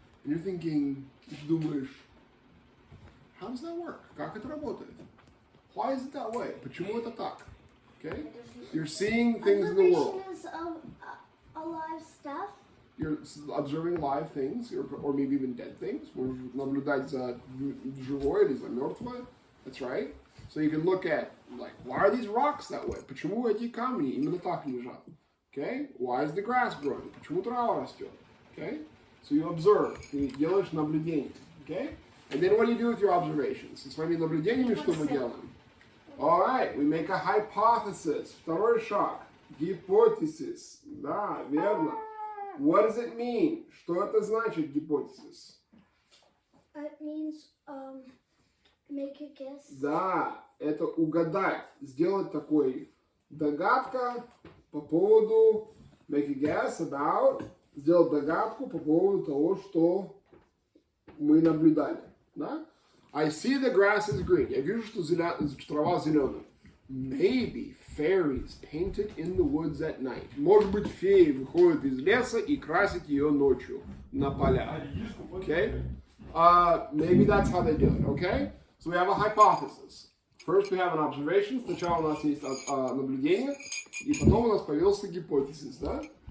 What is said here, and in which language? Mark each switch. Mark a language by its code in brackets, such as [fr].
[en] And you're thinking, ты думаешь, how does that work? [ru] Как это работает? Why is it that way? Почему это так? Okay? [en] You're seeing things in the world. Observation is alive stuff. You're observing live things, or maybe even dead things. [ru] Можешь наблюдать за живое или за мертвое. [en] That's right. So you can look at, why are these rocks that way? [ru] Почему эти камни именно так лежат? [en] Okay? Why is the grass growing? [ru] Почему трава растет? Okay? So you observe. Ты делаешь наблюдение. Okay? [en] And then what do you do with your observations? [ru] Со своими наблюдениями что мы делаем? [en] Alright, we make a hypothesis. Второй шаг. [ru] Гипотезис. Да, верно. What does it mean? Что это значит, гипотезис? [en] It means make a guess. [ru] Да, это угадать. Сделать такой догадка по поводу make a guess about. Сделать догадку по поводу того, что мы наблюдали. [en] Да? I see the grass is green. [ru] Я вижу, что трава зеленая. [en] Maybe fairies painted in the woods at night. [ru] Может быть, феи выходят из леса и красят ее ночью на полях. [en] Okay? Maybe that's how they do it. Okay? So we have a hypothesis. First we have an observation. [ru] Сначала у нас есть наблюдение, и потом у нас появился гипотезис, да?